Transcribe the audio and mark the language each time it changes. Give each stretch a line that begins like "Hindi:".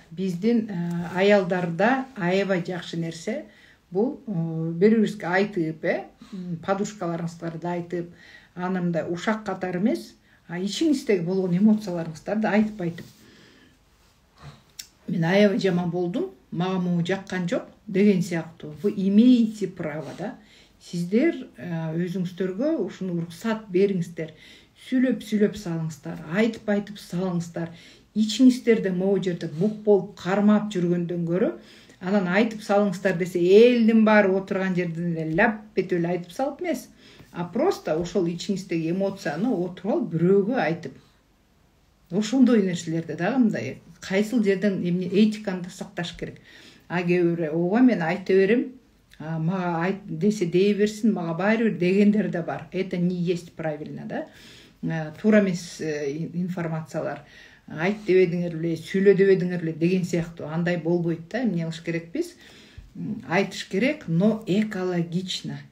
Kyrgyz: Биздин аялдарда аябай жакшы нерсе бул бири-бирибизге айтып, подушкаларыңыздарды айтып, анымда ушак катары эмес, ичиңиздеги болгон эмоцияларыңыздарды айтып. Мен аябай жаман болдум, мага могу жаккан жок деген сыяктуу.
Russian: Вы имеете право, да?
Kyrgyz: Сиздер өзүңүздөргө ушуну уруксат бериңиздер. Сүйлөп салыңыздар, айтып салыңыздар. Ичиңиздерде могу жерде бук болуп кармап жүргөндөн көрө, анан айтып салыңыздар десе, элдин баары отурган жерден эле ляп этип эле айтып салып эмес,
Russian: а просто
Kyrgyz: ошол ичиңиздеги эмоцияны отуруп алып бирөөгө айтып. Ошондой нерселерди дагы мындай кайсыл жерден этиканы да сакташ керек. Кээ бирөө ооба мен айта берем, мага айт десе дей берсин, мага баары бир дегендер да бар.
Russian: Это не есть правильно, да?
Kyrgyz: Туура эмес информациялар. Айт дебедиңер беле, сүйлө дебедиңер беле деген сыяктуу. Андай болбойт да. Эмне кылыш керекпиз? Айтыш керек,
Russian: но экологично.